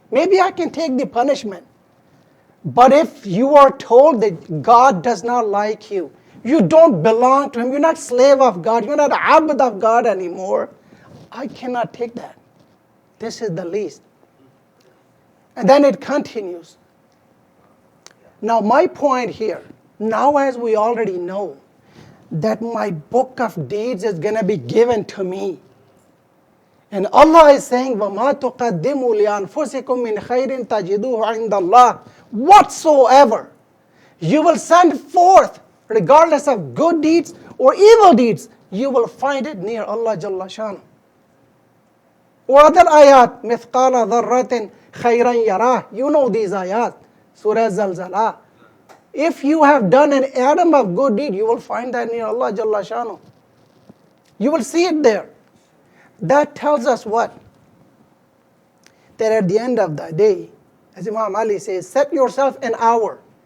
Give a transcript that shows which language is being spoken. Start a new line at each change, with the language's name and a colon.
English: Maybe I can take the punishment. But if you are told that God does not like you, you don't belong to him, you're not slave of God, you're not abd of God anymore, I cannot take that. This is the least. And then it continues. Now my point here, now as we already know, that my book of deeds is going to be given to me. And Allah is saying,
Arabic: وَمَا تُقَدِّمُوا لِأَنفُسِكُم مِّنْ خَيْرٍ تَجِدُوهُ عِنْدَ اللَّهِ.
English: Whatsoever you will send forth, regardless of good deeds or evil deeds, you will find it near Allah Jalla Shanu. Or other ayat,
Arabic: مِثْقَالَ ذَرَّةٍ خَيْرًا يَرَاهُ.
English: You know these ayat, Surah Zalzala. If you have done an atom of good deed, you will find that near Allah Jalla Shanu. You will see it there. That tells us what? That at the end of the day, as Imam Ali says, set yourself an hour.